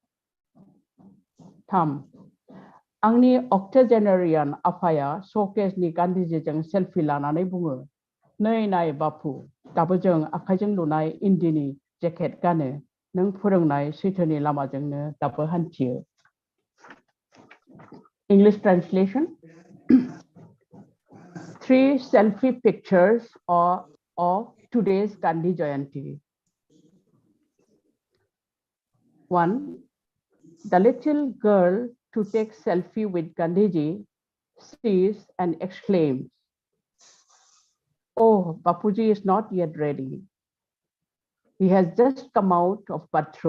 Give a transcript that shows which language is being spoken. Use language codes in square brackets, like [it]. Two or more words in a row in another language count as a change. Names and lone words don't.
[brx] 3 आंनि अक्टोजेनेरियान आफाया श'केसनि गान्धीजीजों सेल्फि लानानै बुङो नै नाय बापु दाबो जों आखाइजों लुनाय इन्दिनि जेकेट गानो नों फोरोंनाय सैथोनि लामाजोंनो दाबो हान्थियो [en] English translation 3 selfie pictures of today's Gandhi Jayanti 1 the little girl to take selfie with Gandhiji sees and exclaims oh Bapuji is not yet ready he has just come out of bathroom.